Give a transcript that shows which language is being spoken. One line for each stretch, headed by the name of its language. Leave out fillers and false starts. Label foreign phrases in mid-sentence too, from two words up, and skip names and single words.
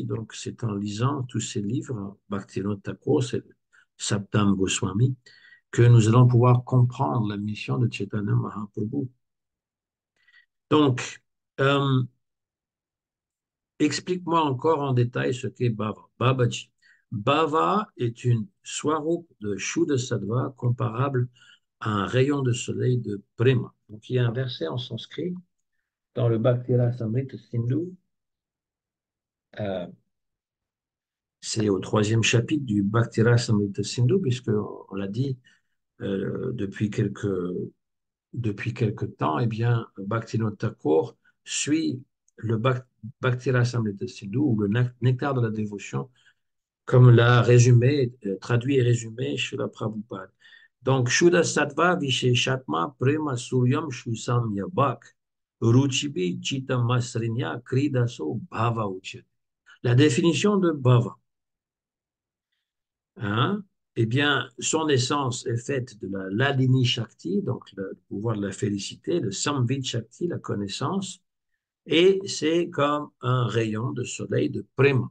French: Donc, c'est en lisant tous ces livres, Bhaktivinoda Thakur, c'est Saptam Goswami, que nous allons pouvoir comprendre la mission de Chaitanya Mahaprabhu. Donc, euh, explique-moi encore en détail ce qu'est Bhava. Babaji. Bhava est une swarup de
Sanskrit: Shuddha Sattva
French: comparable à un rayon de soleil de Prema. Donc, il y a un verset en sanskrit dans le Bhakti Rasamrita Sindhu. Euh, c'est au troisième chapitre du Bhakti Rasamrita Sindhu, puisque on l'a dit euh, depuis quelques depuis quelque temps, eh bien, Bhaktivinoda Thakur suit le Bhakti Rasamrita Sindhu, ou le nectar de la dévotion, comme l'a résumé, traduit et résumé Srila Prabhupada. Donc,
Sanskrit: Shuddha Sattva Visheshatma Prema Suryam Shusam Yabak Ruchibi Chitta Masrinya Kridaso Bhava Uchyate.
French: La définition de Bhava, hein, eh bien, son essence est faite de la
Sanskrit: Ladini Shakti,
French: donc le pouvoir de la félicité, le
Sanskrit: Samvid Shakti,
French: la connaissance, et c'est comme un rayon de soleil de Prema.